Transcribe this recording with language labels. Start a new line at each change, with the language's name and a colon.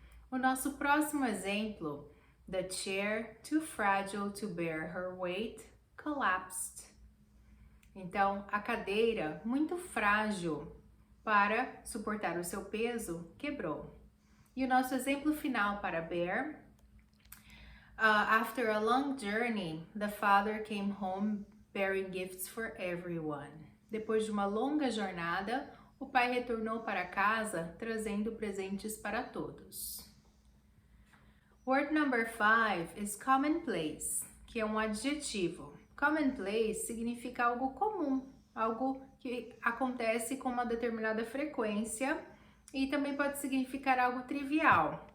Portuguese: O nosso próximo exemplo,
English: the chair too fragile to bear her weight collapsed.
Portuguese: Então, a cadeira muito frágil para suportar o seu peso, quebrou. E o nosso exemplo final para bear.
English: After a long journey, the father came home bearing gifts for everyone.
Portuguese: Depois de uma longa jornada, o pai retornou para casa trazendo presentes para todos.
English: Word number 5 is commonplace,
Portuguese: que é um adjetivo. Commonplace significa algo comum, algo que acontece com uma determinada frequência e também pode significar algo trivial.